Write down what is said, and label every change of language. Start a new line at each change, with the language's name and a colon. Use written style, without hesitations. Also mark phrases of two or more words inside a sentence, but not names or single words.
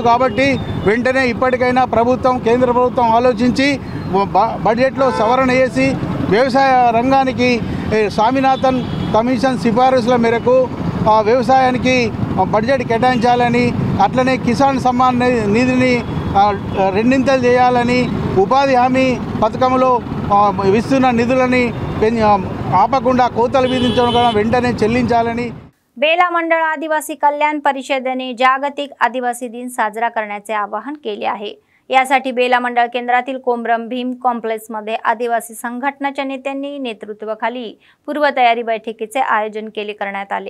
Telugu: కాబట్టి వెంటనే ఇప్పటికైనా కేంద్ర ప్రభుత్వం ఆలోచించి బడ్జెట్లో సవరణ చేసి వ్యవసాయ రంగానికి స్వామినాథన్ కమిషన్ సిఫారసుల మేరకు వ్యవసాయానికి బడ్జెట్ కేటాయించాలని, అట్లనే కిసాన్ సమ్మాన్ నిధిని రెండింతలు చేయాలని, ఉపాధి హామీ పథకంలో ఇస్తున్న నిధులని ఆపకుండా కోతలు విధించడం వెంటనే చెల్లించాలని.
Marathi: बेला मंडळ आदिवासी कल्याण परिषदेने जागतिक आदिवासी दिन साजरा करण्याचे आवाहन केले आहे. यासाठी बेला मंडळ केंद्रातील कोमरम भीम कॉम्प्लेक्समध्ये आदिवासी संघटनाच्या नेत्यांनी नेतृत्वाखाली पूर्वतयारी बैठकीचे आयोजन करण्यात आले.